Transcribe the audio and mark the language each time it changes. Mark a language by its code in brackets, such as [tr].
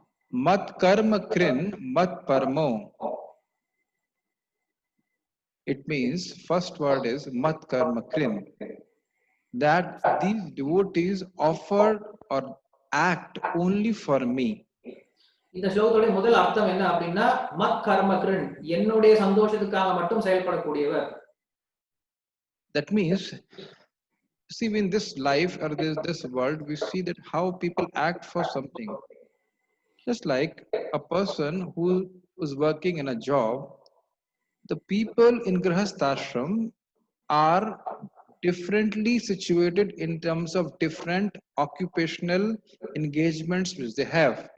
[sa] Mat karma krin mat parmo. [en] It means first word is mat karma krin, that these devotees offer or act only for me. [ta] இந்த ஸ்லோகத்தோட முதல் அர்த்தம் என்ன அப்படின்னா மத் கர்மக்ரன், என்னுடைய சந்தோஷத்துக்காக மட்டும் செயல்படக்கூடியவர். [en] That means, see, in this life or this world, we see that how people act for something. Just like a person who is working in a job, the people in Grihasthashram are differently situated in terms of different occupational engagements which they have.